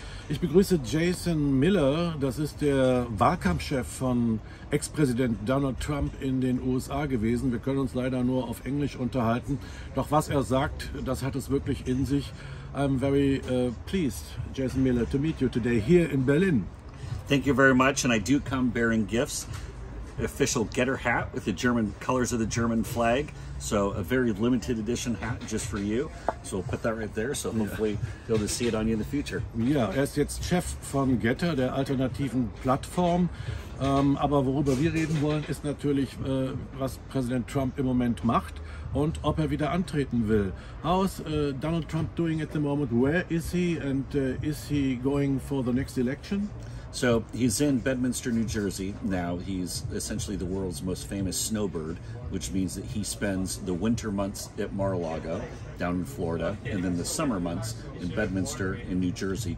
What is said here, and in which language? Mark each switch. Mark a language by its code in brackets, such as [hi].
[de] Ich begrüße Jason Miller, das ist der Wahlkampfchef von Ex-Präsident Donald Trump in den USA gewesen. Wir können uns leider nur auf Englisch unterhalten, doch was er sagt, das hat es wirklich in sich. [en] I'm very pleased, Jason Miller, to meet you today here in Berlin. Thank you very much, and I do come bearing gifts. Official Getter hat with the German colors of the German flag, so a very limited edition hat just for you. So we'll put that right there, so hopefully you'll just see it on you in the future. [de] Ja, er ist jetzt Chef von Getter, der alternativen Plattform. Aber worüber wir reden wollen, ist natürlich, was Präsident Trump im Moment macht und ob er wieder antreten will. [en] How is Donald Trump doing at the moment? Where is he, and is he going for the next election? So he's in Bedminster, New Jersey now. He's essentially the world's most famous snowbird, which means that he spends the winter months at Mar-a-Lago down in Florida, and then the summer months in Bedminster in New Jersey,